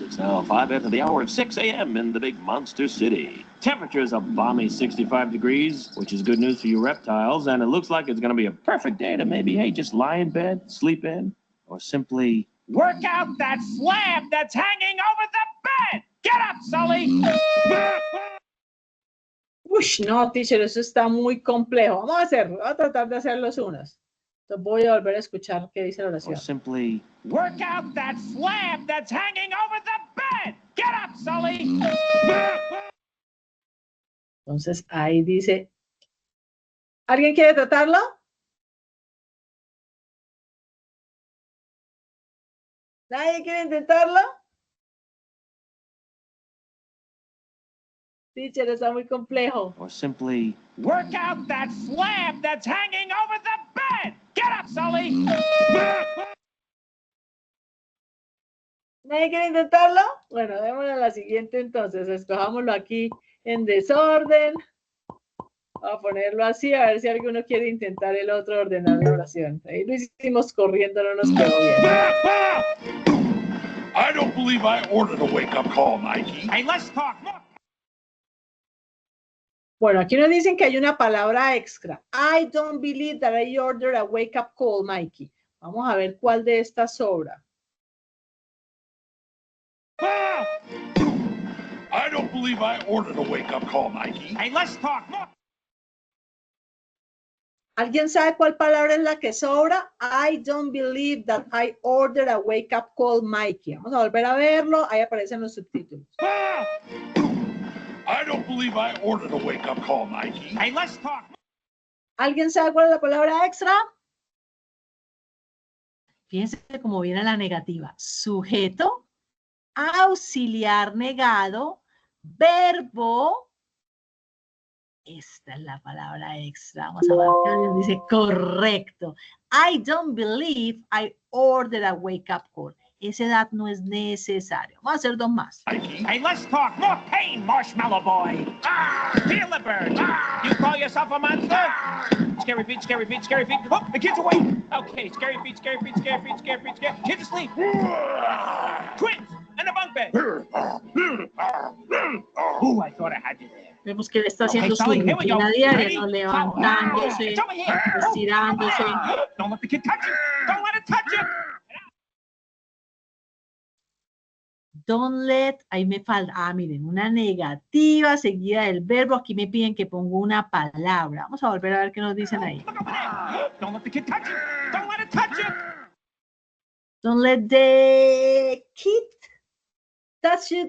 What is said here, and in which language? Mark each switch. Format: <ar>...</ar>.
<en>It's now 5 after the hour of 6 a.m. in the big monster city. Temperature's a balmy 65 degrees, which is good news for you reptiles, and it looks like it's going to be a perfect day to maybe, hey, just lie in bed, sleep in, or simply work out that slab that's hanging over the bed! Get up, Sully!</en> <es>Uy, no, teacher, eso está muy complejo. Vamos a hacerlo, vamos a tratar de hacerlos unos. Entonces voy a volver a escuchar qué dice la oración.</es> <en>Or simply work out that slab that's hanging over the bed! Get up, Sully!</en> <es>Entonces, ahí dice, ¿alguien quiere tratarlo? ¿Nadie quiere intentarlo? Teacher, está muy complejo.</es> <en>Or simply, work out that slab that's hanging over the bed! Get up, Sully!</en> <es>¿Nadie quiere intentarlo? Bueno, démosle a la siguiente entonces. Escojámoslo aquí en desorden. Vamos a ponerlo así, a ver si alguno quiere intentar el otro ordenar la oración. Ahí lo hicimos corriendo, no nos quedó bien.</es> <en>I don't believe I ordered a wake-up call, Mikey. Hey, let's talk more!</en> <es>Bueno, aquí nos dicen que hay una palabra extra.</es> <en>I don't believe that I ordered a wake-up call, Mikey.</en> <es>Vamos a ver cuál de estas sobra.</es> <en>I don't believe I ordered a wake-up call, Mikey. Hey, let's talk more!</en> <es>¿Alguien sabe cuál palabra es la que sobra?</es> <en>I don't believe that I ordered a wake-up call, Mikey.</en> <es>Vamos a volver a verlo. Ahí aparecen los subtítulos.</es> <en>I don't believe I ordered a wake-up call, Mikey. Hey, let's talk more!</en> <es>¿Alguien sabe cuál es la palabra extra? Fíjense cómo viene la negativa. Sujeto, auxiliar negado, verbo. Esta es la palabra extra. Vamos a marcar. Dice correcto.</es> <en>I don't believe I ordered a wake-up call.</en> <es>Ese that no es necesario. Vamos a hacer dos más.</es> <en>Hey, let's talk more pain, Marshmallow Boy! Feel the bird! You call yourself a monster? Scary feet, scary feet, scary feet. Oh, the kid's awake! Okay, scary feet, scary feet, scary feet, scary feet, scary feet. Kids asleep! Twins! In the bunk bed! Ooh, I thought I had you there.</en> <es>Vemos que él está haciendo su</es> <en>Sally, here we go.</en> <es>rutina diaria,</es> <en>Ready?</en> <es>¿no? Levantándose,</es> <en>It's over here.</en> <es>estirándose.</es> <en>Don't let the kid touch you! Don't let it touch you! Don't let,</en> <es>ahí me falta, miren, una negativa seguida del verbo. Aquí me piden que ponga una palabra. Vamos a volver a ver qué nos dicen ahí.</es> <en>Look over there! Don't let the kid touch you! Don't let it touch you! Don't let the kid touch you.</en>